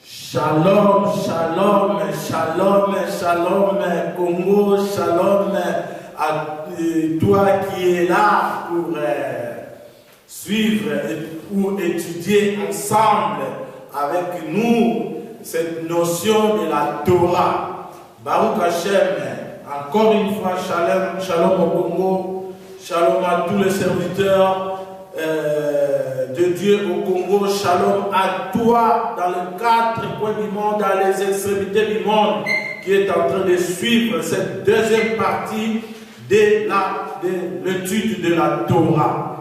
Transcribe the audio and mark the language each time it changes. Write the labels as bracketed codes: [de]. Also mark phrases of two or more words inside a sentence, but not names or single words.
[fr] Shalom, shalom, shalom, shalom, Congo, shalom à toi qui es là pour suivre ou étudier ensemble avec nous cette notion de la Torah. [he] ברוך השם, [fr] encore une fois, shalom, shalom au Congo, shalom à tous les serviteurs de Dieu au Congo, shalom à toi dans les 4 coins du monde, dans les extrémités du monde, qui est en train de suivre cette deuxième partie de l'étude de la Torah.